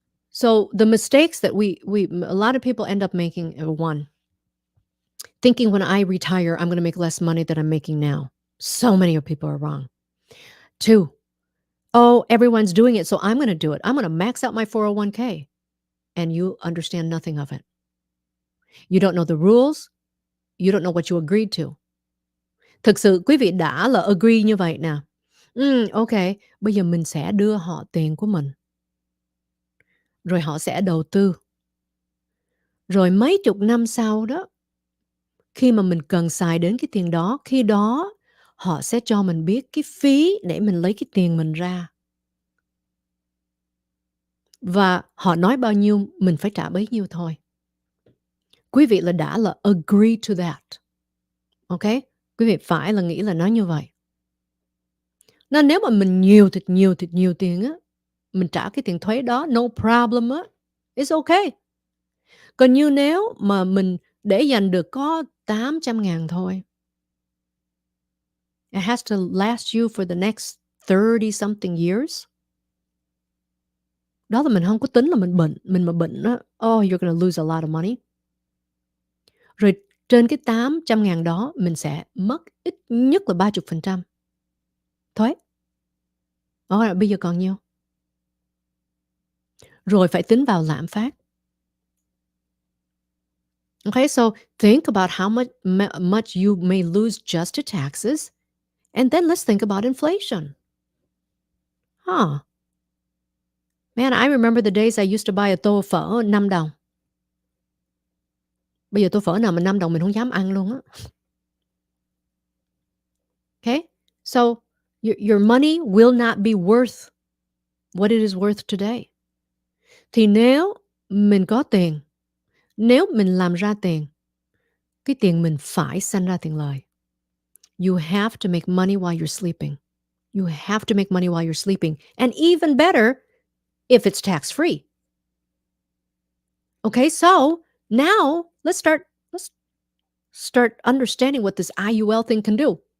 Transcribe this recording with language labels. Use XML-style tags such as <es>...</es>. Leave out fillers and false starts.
<en>So the mistakes that we a lot of people end up making are one, thinking when I retire, I'm going to make less money than I'm making now. So many of people are wrong. Two, oh, everyone's doing it, so I'm going to do it. I'm going to max out my 401k. And you understand nothing of it. You don't know the rules. You don't know what you agreed to.</en> <vi>Thực sự quý vị đã là agree như vậy nè. Ok, bây giờ mình sẽ đưa họ tiền của mình. Rồi họ sẽ đầu tư. Rồi mấy chục năm sau đó, khi mà mình cần xài đến cái tiền đó, khi đó họ sẽ cho mình biết cái phí để mình lấy cái tiền mình ra. Và họ nói bao nhiêu, mình phải trả bấy nhiêu thôi. Quý vị là đã là agree to that. Ok? Quý vị phải là nghĩ là nó như vậy. Nên nếu mà mình nhiều tiền á, mình trả cái tiền thuế đó,</vi> <en>no problem á. It's okay.</en> <vi>Còn như nếu mà mình để dành được có 800.000 thôi.</vi> <en>It has to last you for the next 30 something years.</en> <vi>Đó là mình không có tính là mình bệnh. Mình mà bệnh á,</vi> <en>oh, you're gonna lose a lot of money.</en> <vi>Rồi trên cái 800.000 đó, mình sẽ mất ít nhất là 30% thuế. Rồi bây giờ còn nhiêu? Rồi phải tính vào lạm phát.</vi> <en>Okay, so think about how much you may lose just to taxes, and then let's think about inflation. Huh. Man, I remember the days I used to buy a tô phở 5 đồng.</en> <vi>Bây giờ tô phở nào mà 5 đồng mình không dám ăn luôn á.</vi> <en>Okay? So your money will not be worth what it is worth today.</en> <vi>Thì nếu mình có tiền, nếu mình làm ra tiền, cái tiền mình phải sanh ra tiền lời.</vi> <en>You have to make money while you're sleeping. You have to make money while you're sleeping. And even better, if it's tax-free. Okay, so now let's start understanding what this IUL thing can do.</en>